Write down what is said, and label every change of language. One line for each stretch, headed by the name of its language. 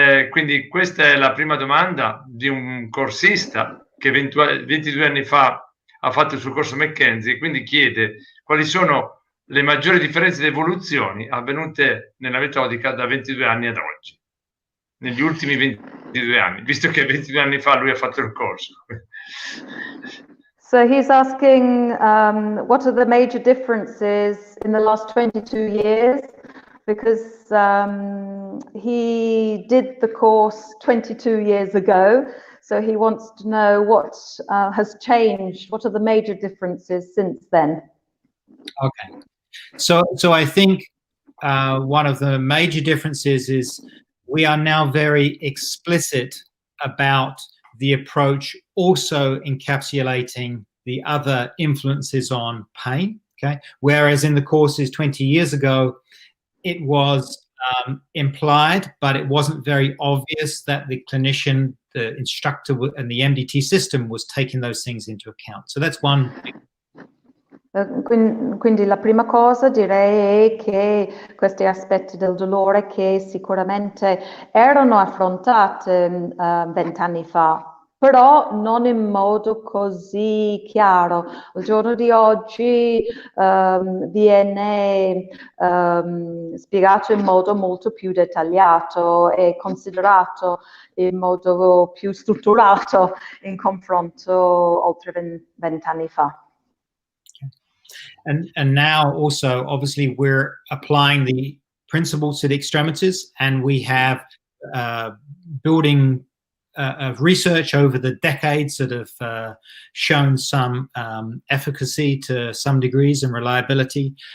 Italian: Quindi questa è la prima domanda di un corsista che 22 anni fa ha fatto il suo corso McKenzie, quindi chiede quali sono le maggiori differenze di evoluzioni avvenute nella metodica da 22 anni ad oggi, negli ultimi 22 anni, visto che 22 anni fa lui ha fatto il corso.
English: So he's asking what are the major differences in the last 22 years? Because he did the course 22 years ago, so he wants to know what has changed. What are the major differences since then? Okay, so I think one of the major differences is we are now very explicit about the approach also encapsulating the other influences on pain, okay? Whereas in the courses 20 years ago, it was implied, but it wasn't very obvious that the clinician, the instructor, and the MDT system was taking those things into account. So that's one.
Italian: Quindi la prima cosa direi è che questi aspetti del dolore che sicuramente erano affrontati 20 anni fa, però non in modo così chiaro. Al giorno di oggi viene spiegato in modo molto più dettagliato e considerato in modo più strutturato in confronto oltre 20 anni fa.
English: And now also, obviously, we're applying the principles to the extremities, and we have building of research over the decades that have shown some efficacy to some degrees and reliability.